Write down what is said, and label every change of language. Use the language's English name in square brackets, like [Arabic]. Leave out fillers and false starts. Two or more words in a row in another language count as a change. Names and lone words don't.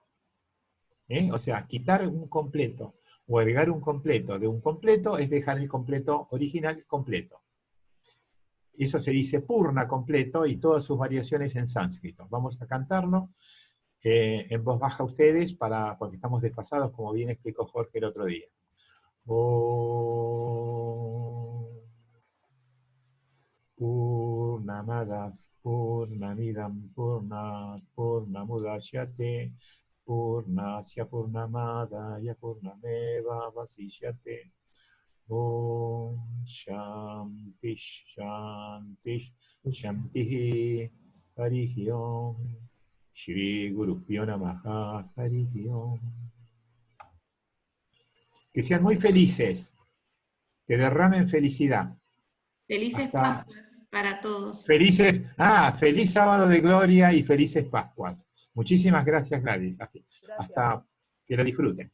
[Spanish] O sea, quitar un completo o agregar un completo de un completo es dejar el completo original completo. Eso se dice purna completo y todas sus variaciones en sánscrito. Vamos a cantarlo en voz baja ustedes, porque estamos desfasados, como bien explicó Jorge el otro día. [Sanskrit] पूर्णमदः पूर्णमिदं पूर्णात् पूर्णमुदच्यते पूर्णस्य पूर्णमादाय पूर्णमेव वशिष्यते. ॐ शान्तिः शान्तिः शान्तिः हरिः ॐ श्री गुरुभ्यो नमः हरिः ॐ. [Spanish] Que sean muy felices, que derramen felicidad. Felices Pascuas para todos. Felices, feliz sábado de gloria y felices Pascuas. Muchísimas gracias, Gladys. Hasta que lo disfruten.